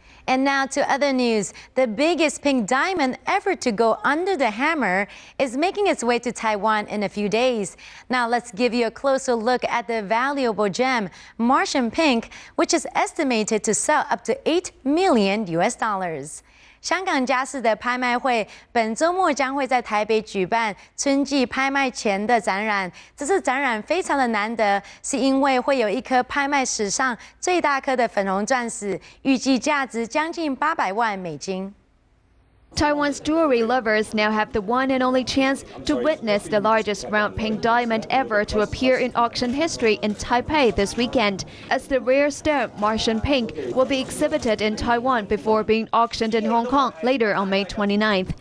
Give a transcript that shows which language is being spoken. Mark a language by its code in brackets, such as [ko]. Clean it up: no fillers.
[en] And now to other news. The biggest pink diamond ever to go under the hammer is making its way to Taiwan in a few days. Now let's give you a closer look at the valuable gem, Martian pink, which is estimated to sell up to $8 million. [zh] 香港家饰的拍卖会本周末将会在台北举办春季拍卖前的展览。这次展览非常的难得，是因为会有一颗拍卖史上最大颗的粉红钻石，预计价值将近800万美金。 [en] Taiwan's jewelry lovers now have the one and only chance to witness the largest round pink diamond ever to appear in auction history in Taipei this weekend, as the rare stone Martian pink will be exhibited in Taiwan before being auctioned in Hong Kong later on May 29th.